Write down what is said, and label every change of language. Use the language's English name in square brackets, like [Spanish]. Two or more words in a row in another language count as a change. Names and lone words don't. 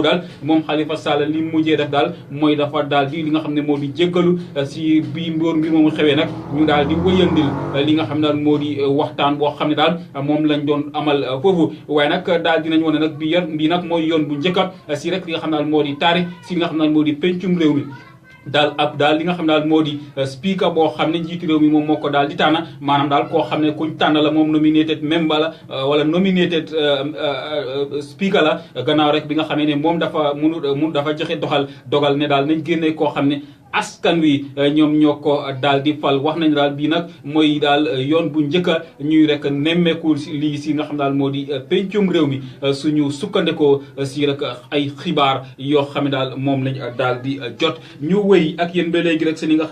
[Wolof] daal moom Halifa Sallah li mujjee def daal mooy dafa daal di li nga xam ne moo di jéggalu si bii mbir moomu xewee nag ñu daal di wëyandil li nga xam daal moo di waxtaan boo xam ne daal moom lañ doon amal foofu waaye nag daal dinañ wane nag bi nag mooy yoon bu njëkka si rek li nga xam daal moo di taarix si li nga xam daal moo di pencum réew mi daal li nga xam ne daal moo di speaker boo xam ne njiitu réew mi moom moo ko daal di tànn maanaam daal koo xam ne kuñ tànn la moom [English] nominated member [Wolof] la wala nominated speaker la gannaaw rek bi nga xamee ne moom dafa joxe dogal ne daal nañ génne koo xam ne askan wi ñoom ñoo ko daal di fal wax nañ daal bii nag mooy daal yoon bu njëkka ñuy rek nemmeeku lii si nga xam daal moo di pencum réew mi suñu sukkandikoo si rek ay xibaar yoo xam ne daal moom lañ daal di jot ñu wéy ak yéen ba léegi rek si li nga